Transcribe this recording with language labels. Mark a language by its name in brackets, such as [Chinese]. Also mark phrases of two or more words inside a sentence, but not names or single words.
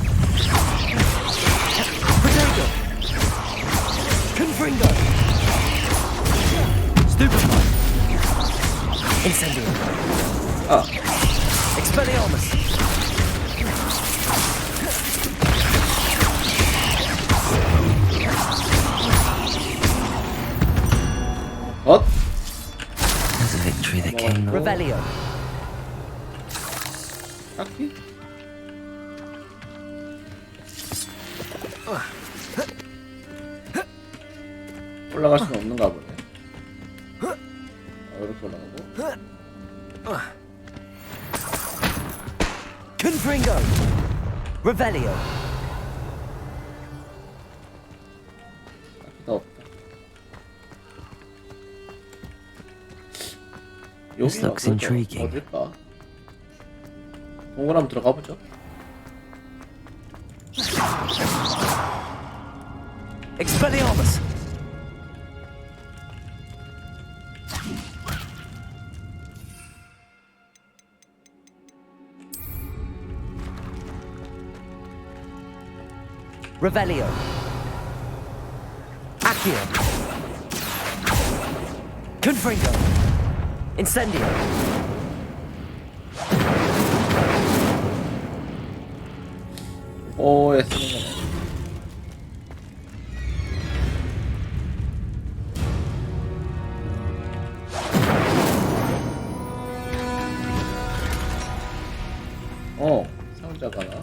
[Korean] Protego. Confringo. Stupefy. Incendio. Expelliarmus. [English] What? There's a victory that came. [Korean] Revelio. 딱히? 올라갈 수는 없는가 보네. 이렇게 올라가고. Confringo. Revelio. 딱히 더 없다. [English] This looks intriguing. [Korean] 어딜까? 동굴 한번 들어가 보죠. Expelliarmus. Revelio. Accio. Confringo. Incendio. 오에 쓰는 거네. 상자가 나.